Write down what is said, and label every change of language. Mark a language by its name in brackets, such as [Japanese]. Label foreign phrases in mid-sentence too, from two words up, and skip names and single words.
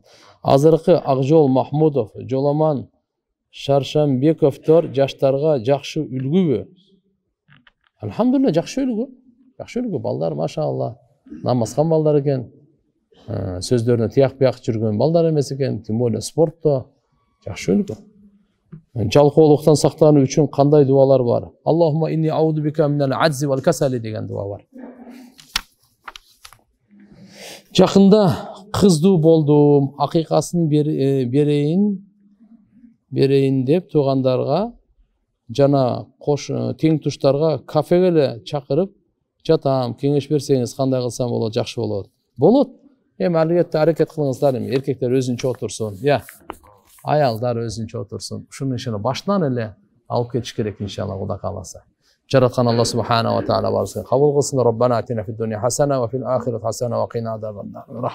[Kyrgyz] Азыркы Акжол Махмудов, Жоламан Шаршамбековдор жаштарга жакшы үлгүбү? Алхамдулилла, жакшы үлгү. Жакшы үлгү. Балдар машалла намазган балдар экен. Сөздөрүнө тияк-бияк жүргөн балдар эмес экен. [Russian] Тем более [Kyrgyz] спортто жакшы үлгү. Жалкоолуктан сактануу үчүн кандай дуалар бар? [Arabic] اللهم إني أعوذ بك من العجز والكسل [Kyrgyz] деген дуа бар. Жакында кыздуу болдум, акыйкасын берейин деп туугандарга жана тең туштарга кафеге эле чакырып жатам. Кеңеш берсеңиз кандай кылсам болот? Жакшы болот. Болот. Эми албетте аракет кылыңыздар. Эми эркектер өзүнчө отурсун. Аялдар өзүнчө отурсун. Ушуну ишини башынан эле алып кетиш керек иншалла, Кудай кааласа. Жараткан Алла [Arabic] سبحانه وتعالى [Kyrgyz] барыбызга кабыл кылсын. [Arabic] ربنا آتنا في الدنيا حسنة وفي الآخرة حسنة وقنا عذاب النار.